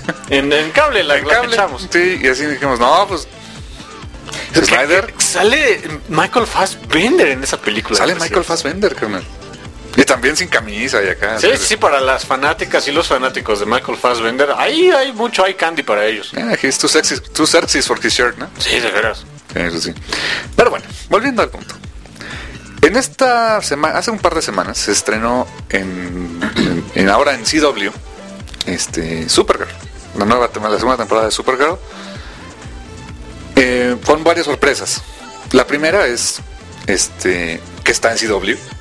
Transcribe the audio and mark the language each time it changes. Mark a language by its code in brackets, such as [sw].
[es] En cable, la echamos. Sí, y así dijimos, no, pues Snyder. Sale Michael Fassbender en esa película. Sale Michael Fassbender, carnal. Y también sin camisa y acá. Sí, pero... sí, para las fanáticas y los fanáticos de Michael Fassbender, ahí hay mucho, hay candy para ellos. [en] He's too sexy for his shirt, ¿no? [es] Sí, de veras. Eso sí. Pero bueno, volviendo al punto. En esta semana, hace un par de semanas, se estrenó en ahora en CW, Supergirl. La segunda temporada de Supergirl. Con varias sorpresas. La primera es que está en CW.